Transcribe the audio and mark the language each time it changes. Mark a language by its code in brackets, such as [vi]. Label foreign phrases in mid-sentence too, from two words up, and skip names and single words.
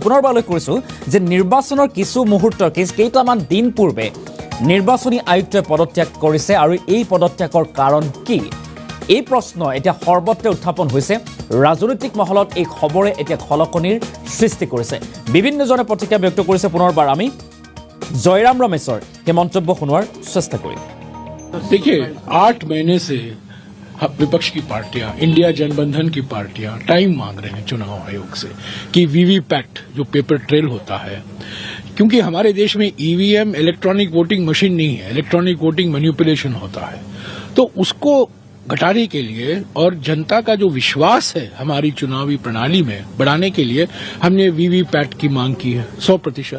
[as] পুনৰবাৰ উল্লেখ কৰিছোঁ যে নিৰ্বাচনৰ কিছু মুহূৰ্তৰ কেইটামান দিন পূৰ্বে নিৰ্বাচনী আয়ুক্তই পদত্যাগ কৰিছে আৰু এই পদত্যাগৰ কাৰণ কি, এই প্ৰশ্ন এতিয়া সৰ্বত্ৰে উত্থাপন হৈছে। ৰাজনৈতিক মহলত এই খবৰে এতিয়া খলকনিৰ সৃষ্টি কৰিছে। বিভিন্নজনে প্ৰতিক্ৰিয়া ব্যক্ত কৰিছে। পুনৰবাৰ আমি জয়ৰাম ৰমেশৰ সেই মন্তব্য শুনোৱাৰ চেষ্টা কৰিম। [hi] देखिए 8 महीने से विपक्ष की पार्टियां, इंडिया जनबंधन की पार्टियां टाइम मांग रहे हैं चुनाव आयोग से कि वीवीपैट जो [en] paper trail [hi] होता है, क्योंकि हमारे देश में ईवीएम [en] electronic voting machine [hi] नहीं है, [en] electronic voting manipulation [hi] होता है, तो उसको घटाने के लिए और जनता का जो विश्वास है हमारी चुनावी प्रणाली में बढ़ाने के लिए हमने वीवीपैट की मांग की है 100%।